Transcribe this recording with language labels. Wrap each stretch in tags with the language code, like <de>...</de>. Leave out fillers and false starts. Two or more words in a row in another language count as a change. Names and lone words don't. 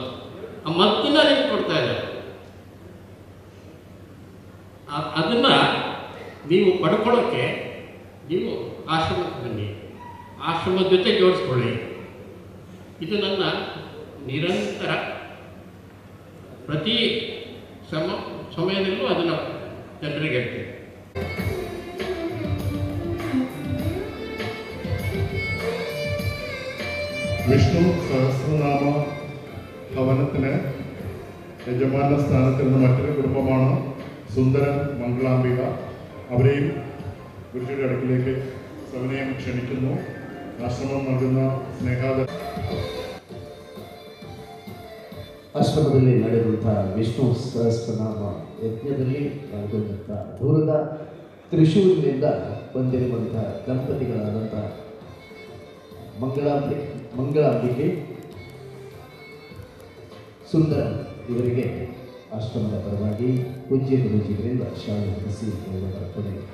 <kn>ಆ ಮದ್ದನ್ನ ನಿಮ್ಗೆ ಕೊಡ್ತಾ ಇದ್ದಾರೆ, ಅದನ್ನ ನೀವು ಪಡ್ಕೊಳ್ಳೋಕ್ಕೆ ನೀವು ಆಶ್ರಮಕ್ಕೆ ಬನ್ನಿ, ಆಶ್ರಮದ ಜೊತೆ ಜೋಡಿಸ್ಕೊಳ್ಳಿ. ಇದು ನನ್ನ ನಿರಂತರ ಪ್ರತಿ ಸಮಯದಲ್ಲೂ ಅದನ್ನು ಜನರಿಗೆ ಹೇಳ್ತೀನಿ.</kn> <ml>വിഷ്ണു സഹസ്രനാമ ഭവനത്തിന് യജമാന സ്ഥാനത്തിരുന്ന മറ്റൊരു കുടുംബമാണ് സുന്ദരൻ മംഗളാംബിക. അവരെയും ഗുരുജിയുടെ അടുക്കിലേക്ക് സവിനയം ക്ഷണിക്കുന്നു. ആശ്രമം നൽകുന്ന സ്നേഹാദ</ml> <kn>ಆಶ್ರಮದಲ್ಲಿ ನಡೆದಂತಹ ವಿಷ್ಣು ಸಹಸ್ರನಾಮ ಯಜ್ಞದಲ್ಲಿ ಪಾಲ್ಗೊಂಡಂಥ ದೂರದ ತ್ರಿಶೂರಿನಿಂದ ಬಂದಿರುವಂಥ ದಂಪತಿಗಳಾದಂಥ ಮಂಗಳಾಂಬಿಕೆ ಸುಂದರ ಇವರಿಗೆ ಆಶ್ರಮದ ಪರವಾಗಿ ಪೂಜ್ಯ ಗುರುಜಿಗಳಿಂದ ಶಾಲೆ ಹೊರಿಸಿ ಕೊನೆ.</kn>